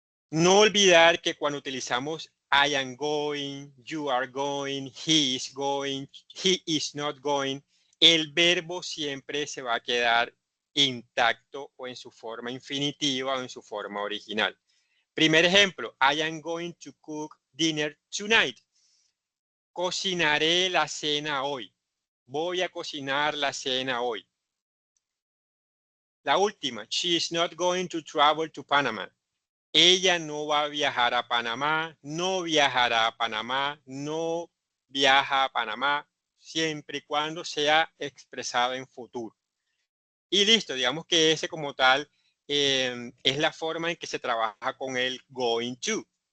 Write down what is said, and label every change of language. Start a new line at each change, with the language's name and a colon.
Spanish: No olvidar que cuando utilizamos
English: I am going, you are going, he is not going,
Spanish: el verbo siempre se va a quedar intacto o en su forma infinitiva o en su forma original. Primer ejemplo,
English: I am going to cook dinner tonight.
Spanish: Cocinaré la cena hoy. Voy a cocinar la cena hoy. La última,
English: she is not going to travel to Panama.
Spanish: Ella no va a viajar a Panamá, no viajará a Panamá, no viaja a Panamá, siempre y cuando sea expresado en futuro. Y listo, digamos que ese como tal es la forma en que se trabaja con el going to.